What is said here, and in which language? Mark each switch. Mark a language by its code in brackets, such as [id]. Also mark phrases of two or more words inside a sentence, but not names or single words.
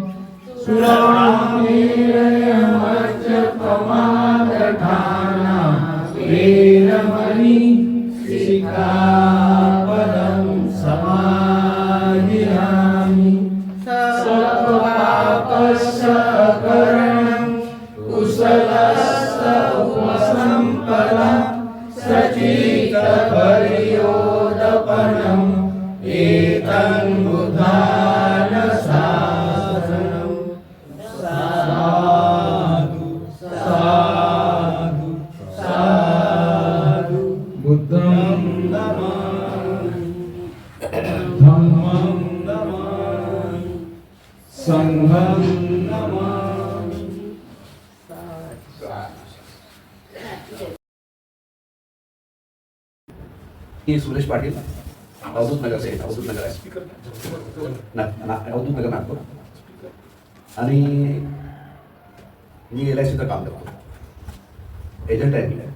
[pi] सुरामेरयमज्जपमादधाना वेरमणि सिक्खापदं समादयामि सर्वपापस्सकरणं कुशलस्य उपसम्पदं सचित्तपरियोदपनम् एतं बुधान शासनं साधु साधु साधु बुद्धं नमामि धम्मं नमामि संघं नमामि। [mr] मी सुरेश पाटील अवधूत नगर से अवधूत नगर आहे अवधूत नगर नागपूर आणि मी LICचं काम करतो एजंट आहे मी